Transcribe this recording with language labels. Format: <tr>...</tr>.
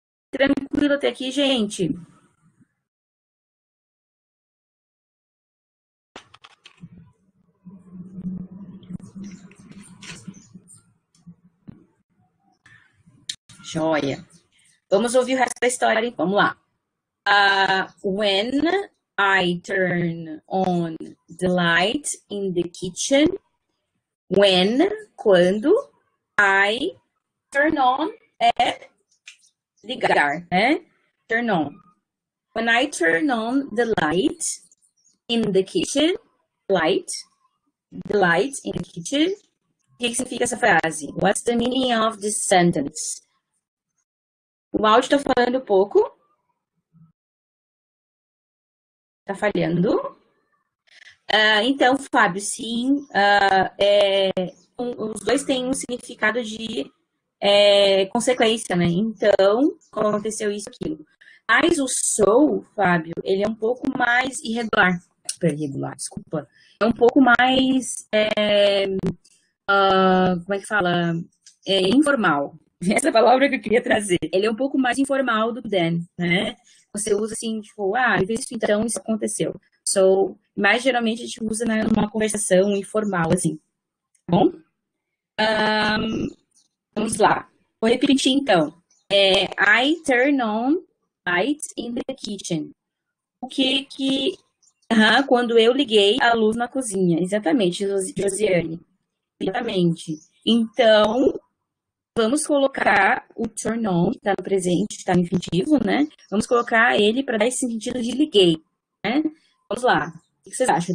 <pt>Tranquilo até aqui, gente? Joia. Vamos ouvir o resto da história, hein? Vamos lá.</pt> <en>When I turn on the light in the kitchen.</en> <pt>When, quando, I turn on é ligar, né?</pt> <en>Turn on. When I turn on the light in the kitchen, the light in the kitchen.</en> <pt>O que significa essa frase?</pt> <en>What's the meaning of this sentence?</en> <pt>O áudio tá falando pouco. Tá falhando. Então, Fábio, sim, os dois têm um significado de consequência, né? Então, aconteceu isso, aquilo. Mas o sou, Fábio, ele é um pouco mais irregular. Desculpa. É um pouco mais, como é que fala? Informal. Essa palavra que eu queria trazer. Ele é um pouco mais informal do than, né? Você usa assim, tipo, isso, então isso aconteceu. So, mas geralmente a gente usa numa conversação informal, assim. Tá bom? Vamos lá. Vou repetir então.</pt> <en>I turn on lights in the kitchen.</en> <pt>O que quando eu liguei a luz na cozinha. Exatamente, Josiane. Exatamente. Então, vamos colocar o turn on, que está no presente, está no infinitivo, né? Vamos colocar ele para dar esse sentido de liguei, né? Vamos lá. O que vocês acham?</pt>